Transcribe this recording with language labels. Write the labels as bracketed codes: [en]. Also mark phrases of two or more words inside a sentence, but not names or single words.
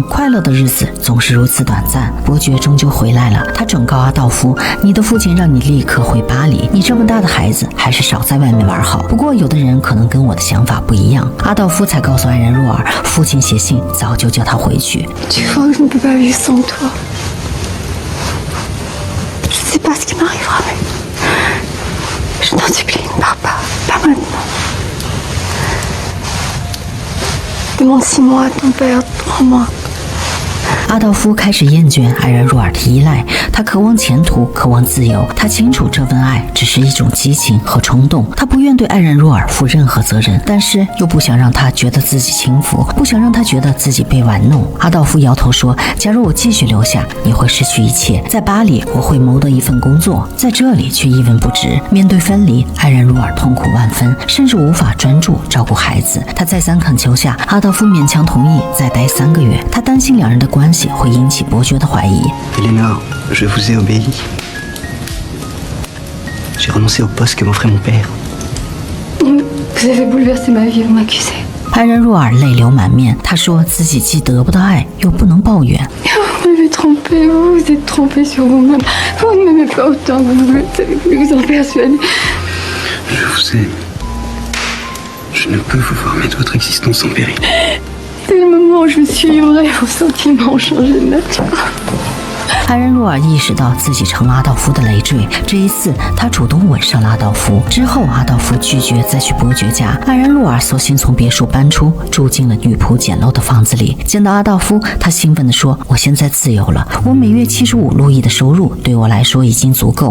[zh] 快乐的日子总是如此短暂。伯爵终究回来了，他转告阿道夫：“你的父亲让你立刻回巴黎，你这么大的孩子，还是少在外面玩好。不过有的人可能跟我的想法不一样。” 阿道夫才告诉爱然若尔，父亲写信早就叫他回去。 [fr] Tu vois que je ne peux pas vivre sans toi. Je ne sais pas ce qui m'arrivera, mais je t'en supplie, ne pars pas, pas maintenant. Demande 6 mois à ton père, 3 mois. [zh] 阿道夫开始厌倦爱然若尔的依赖，他渴望前途，渴望自由。他清楚这份爱只是一种激情和冲动，他不愿对爱然若尔负任何责任，但是又不想让他觉得自己轻浮，不想让他觉得自己被玩弄。阿道夫摇头说：“假如我继续留下，你会失去一切。在巴黎，我会谋得一份工作，在这里却一文不值。” 面对分离，爱然若尔痛苦万分，甚至无法专注照顾孩子。他再三恳求下，阿道夫勉强同意再待3个月。他担心两人的关系会引起伯爵的怀疑。 [fr] Eleanor, je vous ai obéi. J'ai renoncé au poste que m'offrait mon père. Vous avez bouleversé ma vie, vous m'accusez. [zh] 爱然若尔泪流满面，她说自己既得不到爱，又不能抱怨。 [fr] Vous m'avez trompé, vous vous êtes trompé sur vous-même. Vous ne m'aimez pas autant que vous avez voulu vous en persuader. Je vous aime. Je ne peux vous voir mettre votre existence en péril. C'est le moment où je me suis livrée, vos sentiments ont changé de nature. [zh] 爱然若尔意识到自己成了阿道夫的累赘，这一次他主动吻上了阿道夫。之后，阿道夫拒绝再去伯爵家，爱然若尔索性从别墅搬出，住进了女仆简陋的房子里。见到阿道夫，他兴奋地说：“我现在自由了，我每月75路易的收入对我来说已经足够。